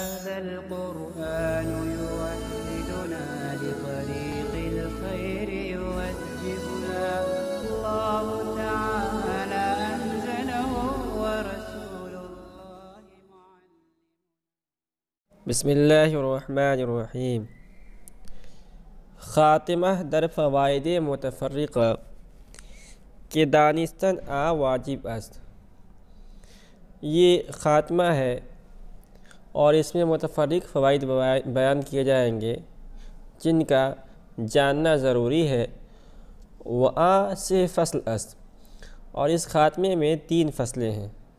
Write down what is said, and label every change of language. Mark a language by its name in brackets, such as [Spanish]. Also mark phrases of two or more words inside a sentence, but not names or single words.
[Arabic] هذا القرآن يوحدنا لطريق الخير يوجهنا الله تعالى أنزله ورسول الله معلم. بسم الله الرحمن الرحیم. [Persian] خاتمہ در فوائد متفرقہ کہ دانستن واجب است. [Urdu] یہ خاتمہ ہے اور اس میں متفرق فوائد بیان کیے جائیں گے جن کا جاننا ضروری ہے. [Persian] سے فصل است، [Urdu] اور اس خاتمے میں 3 فصلیں ہیں.